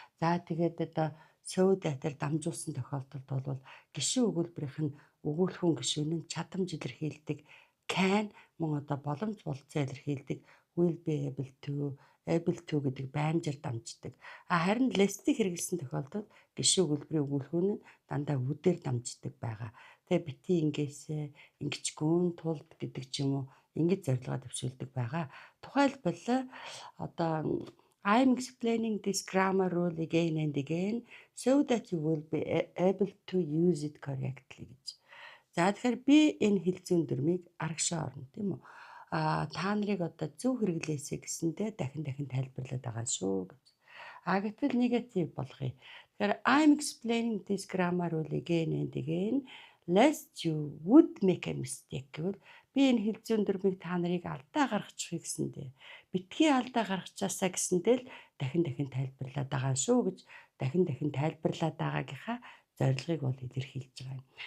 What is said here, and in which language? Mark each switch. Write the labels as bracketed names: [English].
[Mongolian] За тэгээд одоо so that-аар дамжуулсан тохиолдолд бол гишүүн өгүүлбэрийнх нь өгүүлэхүүн гишүүн нь чадамж илэрхийлдэг can мөн одоо боломж болцоо илэрхийлдэг will be able to гэдэг баймжаар дамждаг. Харин less-ийг хэрэглэсэн тохиолдолд гишүүн өгүүлбэрийн өгүүлэхүүн нь дандаа үдээр дамждаг байгаа. Тэгээ бити ингээсээ ингэчгүн тулд гэдэг ч юм уу ингэж зорилгоо төвшүүлдэг байгаа. Тухайлбал одоо [English] I'm explaining this grammar rule again and again so that you will be able to use it correctly [Mongolian] гэж. За тэгэхээр би энэ хэл зүйн дүрмийг арагшаа орно тийм үү? Та нарыг одоо зөв хэрэглээсэй гэсэндээ дахин тайлбарлаад байгаа шүү гэж. Гэтэл негатив болгоё. Тэгэхээр [English] I'm explaining this grammar rule again and again lest you would make a mistake [Mongolian] гэвэл би энэ хэл зүйн дүрмийг та нарыг алдаа гаргачихъя гэсэндээ битгий алдаа гаргачаасаа гэсэндээ л дахин тайлбарлаад байгаа шүү гэж дахин тайлбарлаад байгаагийнхаа зорилгыг бол илэрхийлж байгаа юм.